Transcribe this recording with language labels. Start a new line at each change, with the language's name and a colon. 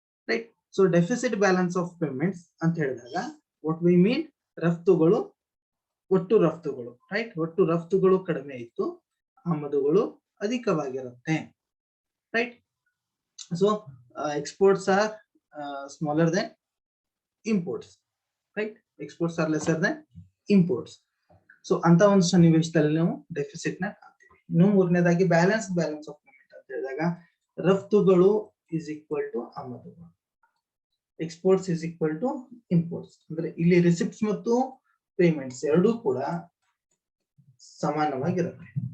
Kannada: Right, so deficit balance of payments ಅಂತ ಹೇಳಿದಾಗ
English: what we mean,
Kannada: ರಫ್ತುಗಳು ಒಟ್ಟು ರಫ್ತುಗಳು ರೈಟ್, ಒಟ್ಟು ರಫ್ತುಗಳು ಕಡಿಮೆ ಇತ್ತು ಆಮದುಗಳು ಅಧಿಕವಾಗಿರುತ್ತೆ.
English: Right, so exports are smaller than imports, right? Exports are lesser than imports.
Kannada: So ಅಂತ ಒಂದು ಸನ್ನಿವೇಶದಲ್ಲಿ ನಾವು ಡೆಫಿಸಿಟ್ ನ ಕಾಣ್ತೀವಿ. ಇನ್ನು ಮೂರನೇದಾಗಿ ಬ್ಯಾಲೆನ್ಸ್ ಆಫ್ ಪೇಮೆಂಟ್ ಅಂತ ಹೇಳಿದಾಗ ರಫ್ತುಗಳು
English: is equal to
Kannada: ಆಮದುಗಳು,
English: Exports is equal to imports.
Kannada: ಅಂದ್ರೆ ಇಲ್ಲಿ ರಿಸಿಪ್ಟ್ಸ್ ಮತ್ತು ಪೇಮೆಂಟ್ಸ್ ಎರಡೂ ಕೂಡ ಸಮಾನವಾಗಿರುತ್ತೆ.